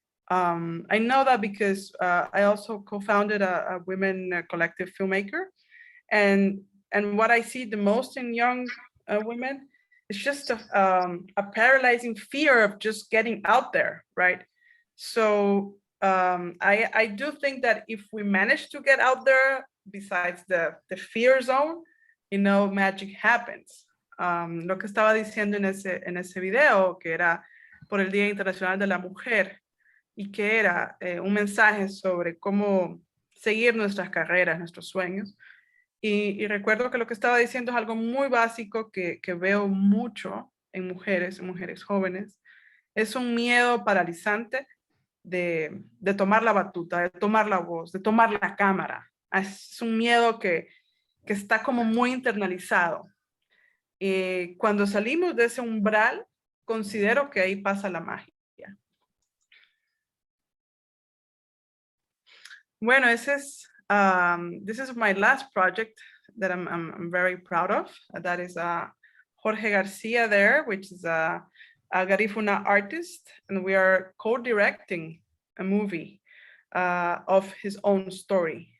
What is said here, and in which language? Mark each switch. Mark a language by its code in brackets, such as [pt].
[en] I know that because I also co-founded a women collective filmmaker, and what I see the most in young women is just a paralyzing fear of just getting out there, right? So I do think that if we manage to get out there, besides the fear zone, magic happens. [es] Lo que estaba diciendo en ese video, que era por el Día Internacional de la Mujer, y que era un mensaje sobre cómo seguir nuestras carreras, nuestros sueños. Y recuerdo que lo que estaba diciendo es algo muy básico que veo mucho en mujeres jóvenes. Es un miedo paralizante de tomar la batuta, de tomar la voz, de tomar la cámara. Es un miedo que está como muy internalizado. Cuando salimos de ese umbral, considero que ahí pasa la magia. [en] Bueno, this is my last project that I'm very proud of. That is Jorge Garcia there, which is a Garifuna artist, and we are co-directing a movie of his own story.